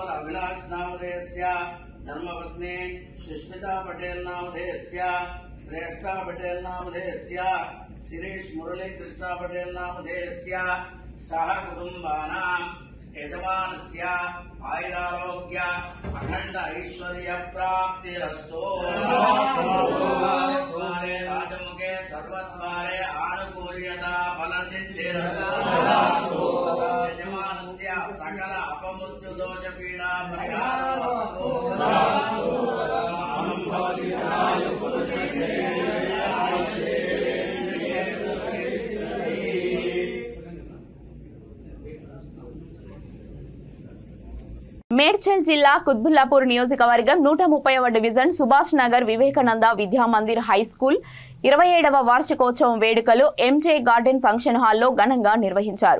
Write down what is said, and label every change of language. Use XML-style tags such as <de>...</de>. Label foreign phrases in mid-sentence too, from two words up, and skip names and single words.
<sa>अभिलाष नामधेयस्य धर्मपत्नी सुष्मिता पटेल नामधेयस्य श्रेष्ठा पटेल नामधेयस्य शिरीष मुरली कृष्णा पटेल नामधेयस्य सह कुटुंबानां यजमानस्य आयुरारोग्य अखंड ऐश्वर्य प्राप्तिरस्तु. राजमुखे सर्वद्वारे आनुकूल्यता फलसिद्धिरस्तु. यजमानस्य सकल अपमृत्युदोष पीडा परिहारस्तु.</sa> <te>మేడ్చల్ జిల్లా కుత్బుల్లాపూర్ నియోజకవర్గం 130వ డివిజన్ సుభాష్ నగర్ వివేకానంద విద్యామందిర్ హై స్కూల్ 27వ వార్షికోత్సవం వేడుకలు ఎంజే గార్డెన్ ఫంక్షన్ హాల్లో ఘనంగా నిర్వహించారు.</te>